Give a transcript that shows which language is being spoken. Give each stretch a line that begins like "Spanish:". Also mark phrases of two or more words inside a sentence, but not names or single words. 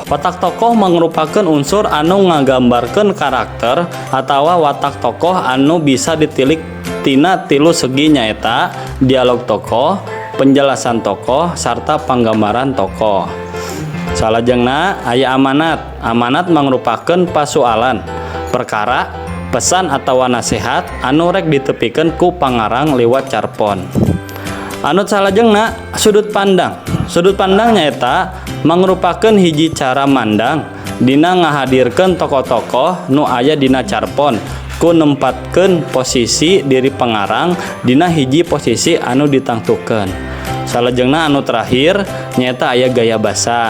Sundanese: Watak tokoh mangrupakeun unsur anu ngagambarkeun karakter atawa watak tokoh anu bisa ditilik tina 3 segi nyaeta dialog tokoh, penjelasan tokoh, sarta panggambaran tokoh. Salajengna aya amanat. Amanat mangrupakeun pasualan, perkara, pesan atawa nasihat anu rek ditepikeun ku pangarang liwat carpon. Anu salajengna sudut pandang. Sudut pandang nyaeta mangrupakeun hiji cara mandang dina ngahadirkeun tokoh-tokoh nu aya dina carpon ku nempatkeun posisi diri pengarang dina hiji posisi anu ditangtukeun. Salajengna anu terakhir nyaeta aya gaya basa.